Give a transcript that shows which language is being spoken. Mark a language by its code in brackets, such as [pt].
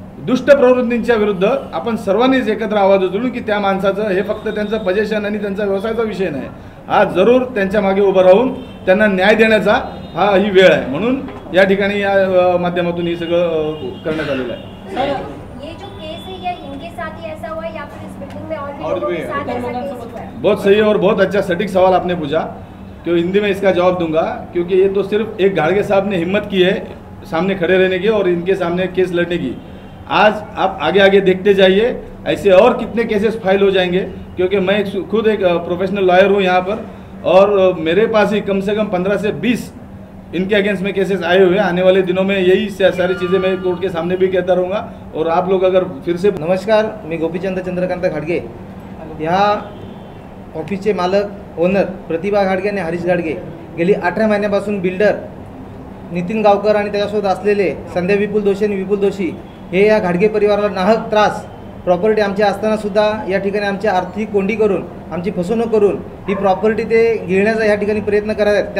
[mr] दुष्ट प्रवृत्तींच्या विरुद्ध आपण सर्वांनीच एकत्र आवाज उचलून की त्या माणसाचं हे फक्त त्यांचं पजेशन आणि त्यांचा व्यवसायाचा विषय नाही, आज जरूर त्यांच्या मागे उभं राहून त्यांना न्याय देण्याचा ही वेळ आहे, म्हणून या ठिकाणी या माध्यमातून हे सगळं करण्यात आलेलं आहे। [hi] सर, ये जो केस है ये इनके साथ ही ऐसा हुआ है या फिर इस बिल्डिंग में और लोगों के साथ ऐसा केस हुआ है? बहुत सही और बहुत अच्छा सटीक सवाल आपने पूछा, तो हिंदी में इसका जवाब दूंगा क्योंकि ये तो सिर्फ एक घाड़गे साहब ने हिम्मत की है सामने खड़े रहने की और इनके सामने केस लड़ने की। आज आप आगे आगे देखते जाइए, ऐसे और कितने केसेस फाइल हो जाएंगे क्योंकि मैं खुद एक प्रोफेशनल लॉयर हूँ यहाँ पर और मेरे पास ही कम से कम 15 से 20 इनके अगेंस्ट में केसेस आए हुए हैं। आने वाले दिनों में यही सारी चीज़ें मैं कोर्ट के सामने भी कहता रहूँगा और आप लोग अगर फिर से। [mr] नमस्कार, मी गोपीचंद चंद्रकांत घाडगे, ह्या ऑफिसचे मालक ओनर प्रतिभा घाडगे आणि हरीश घाडगे गेली 18 महिन्यापासून बिल्डर नितीन गावकर आणि त्याच्यासोबत असलेले संध्या विपुल दोशी आणि विपुल दोशी हे या घाडगे परिवाराला नाहक त्रास, प्रॉपर्टी आमची असतानासुद्धा या ठिकाणी आमची आर्थिक कोंडी करून, आमची फसवणूक करून ही प्रॉपर्टी ते घेण्याचा या ठिकाणी प्रयत्न करत आहेत।